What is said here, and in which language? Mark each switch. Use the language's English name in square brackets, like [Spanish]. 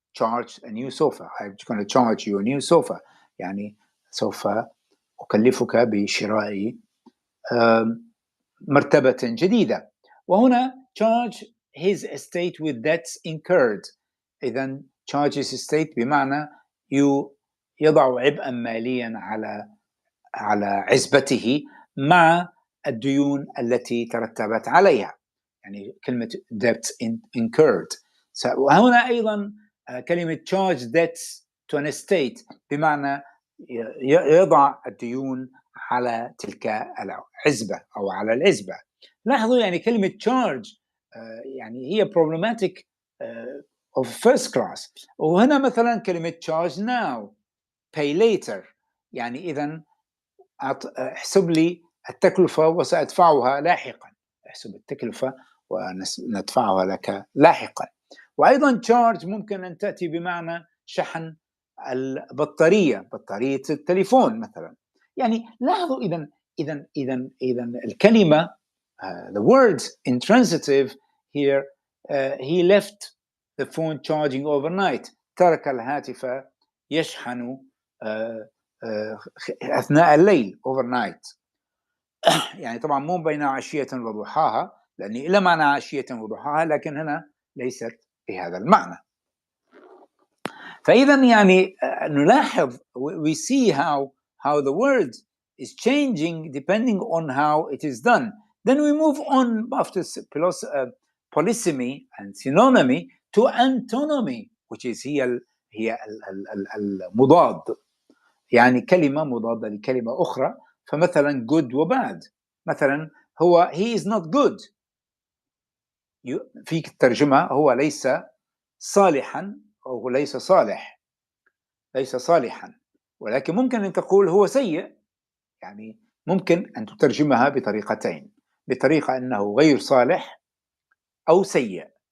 [English] charge a new sofa، I'm going to charge you a new sofa، [Arabic] يعني سوف أكلفك بشراء مرتبة جديدة. وهنا charge his estate with [English] debts incurred، [Arabic] إذن charge his estate بمعنى يضع عبئا ماليا على عزبته مع الديون التي ترتبت عليها، يعني كلمة debts incurred. وهنا أيضا كلمة charge debts to an estate بمعنى يضع الديون على تلك العزبة أو على العزبة. لاحظوا يعني كلمة charge يعني هي [English] problematic of first class. [Arabic] وهنا مثلا كلمة [English] charge now pay later، [Arabic] يعني إذن احسب لي التكلفة وسأدفعها لاحقا، احسب التكلفة وندفعها لك لاحقا. وأيضا charge ممكن أن تأتي بمعنى شحن البطارية، بطارية التليفون مثلا. يعني لاحظوا إذن الكلمة [English] the words intransitive here he left the phone charging overnight، [Arabic] ترك الهاتف يشحن أثناء الليل [English] overnight. [Arabic] يعني طبعا مو بين عشية وضحاها، لأن إلى معنى عشية وضحاها، لكن هنا ليست بهذا المعنى. فإذا يعني نلاحظ [English] we see how the word is changing depending on how it is done. Then we move on after polysemy and synonymy to antonymy, which is [Arabic] هي المضاد، يعني كلمة مضادة لكلمة أخرى. فمثلا good وباد، مثلا هو [English] he is not good، [Arabic] فيك الترجمة هو ليس صالحا أو ليس صالحا. ولكن ممكن أن تقول هو سيء، يعني ممكن أن تترجمها بطريقتين، بطريقة أنه غير صالح أو سيء.